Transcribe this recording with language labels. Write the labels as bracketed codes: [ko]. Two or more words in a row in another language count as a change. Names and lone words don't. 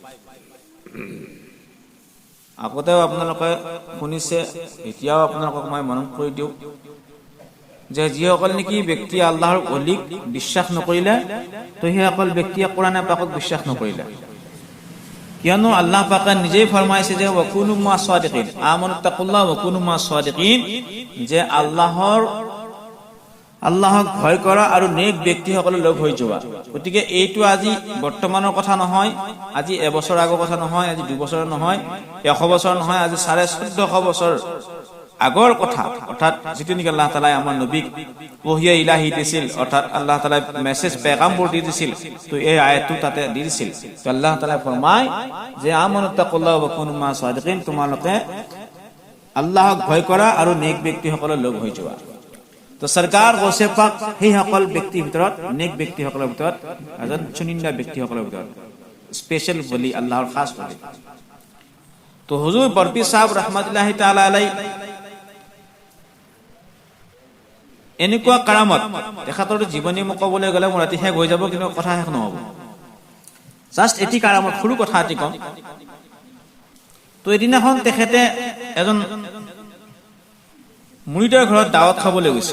[as] আগতেও আপোনালোকে শুনিছে, এতিয়াও আপোনালোকক মই মনত কৰি দিওঁ যে যিসকল নেকি ব্যক্তি আল্লাহৰ অলিক বিশ্বাস নকৰিলে, তো সেইসকল ব্যক্তিয়ে কোৰাণ পাকক বিশ্বাস নকৰিলে। কিয়নো আল্লাহ পাকে নিজেই ফৰমাইছে যে [ar] وكونوا مع الصادقين آمنوا اتقوا الله وكونوا مع الصادقين, [as] যে আল্লাহক ভয় কৰা আৰু নেক ব্যক্তিসকলে লগ হৈ যোৱা। গতিকে এইটো আজি বৰ্তমানৰ কথা নহয়, আজি এবছৰ আগৰ কথা নহয়, আজি 2 বছৰ নহয়, 100 বছৰ নহয়, আজি 1450 বছৰ আগৰ কথা। অৰ্থাৎ যিটো নেকি আল্লাহ তাআলাই আমাৰ নবীক [ar] وحي إلهي [as] দিছিল, অৰ্থাৎ আল্লাহ তাআলাই মেছেজ পেগামবোৰ দি দিছিল, তো এই আয়াতটো তাতে দি দিছিল। তো আল্লাহ তাআলাই ফৰমায় যে [ar] آمنوا اتقوا الله وكونوا مع الصادقين, [as] তোমালোকে আল্লাহক ভয় কৰা আৰু নেক ব্যক্তিসকলৰ লগ হৈ যোৱা। তো সৰকাৰ গৌছে পাক সেইসকল ব্যক্তিৰ ভিতৰত, নেক ব্যক্তিসকলৰ ভিতৰত, এজন চুনিন্দা ব্যক্তিসকলৰ ভিতৰত স্পেচিয়েল বলি, আল্লাহৰ খাস বলি। তো হুজুৰ বৰপি সাহেব [ar] رحمة الله تعالى عليه [as] এনেকুৱা কাৰামত, তেখেতৰ জীৱনী মোক ক'বলৈ গ'লে মোৰ ৰাতি শেষ হৈ যাব, কিন্তু কথা শেষ নহ'ব। জাষ্ট এটি কাৰামত, সৰু কথা এটি কম। তো এদিনাখন তেখেতে এজন মুৰিদৰ ঘৰত দাৱত খাবলৈ গৈছিল।